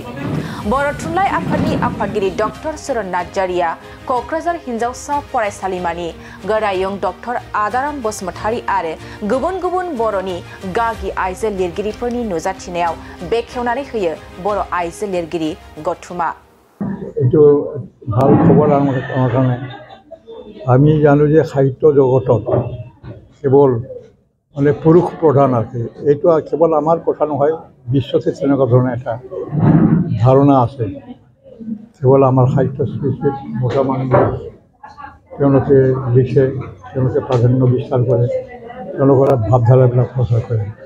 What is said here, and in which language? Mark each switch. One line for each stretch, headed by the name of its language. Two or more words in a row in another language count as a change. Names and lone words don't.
Bodo: बर' थुनलाइ आफादनि आफादगिरि डक्टर सुरन नार्जारिया क'क्राझार हिन्जावसा फरायसालिमानि गोरायुं डक्टर आदाराम बसुमतारि आरो गुबुन गुबुन बर'नि गागि आइजो लिरगिरिफोरनि नुजाथिनायाव बेखेवनानै होयो बर' आइजो लिरगिरि गौथुमा।
Assamese: এইটো ভাল খবৰ আমাৰ কাৰণে। আমি জানো যে সাহিত্য জগতত কেৱল মানে পুৰুষ প্ৰধান আছে, এইটো কেৱল আমাৰ কথা নহয়, বিশ্বতে তেনেকুৱা ধৰণৰ এটা ধাৰণা আছে। কেৱল আমাৰ সাহিত্য সৃষ্টিত মতা মানুহ তেওঁলোকে লিখে, তেওঁলোকে প্ৰাধান্য বিস্তাৰ কৰে, তেওঁলোকৰ ভাৱধাৰাবিলাক প্ৰচাৰ কৰে।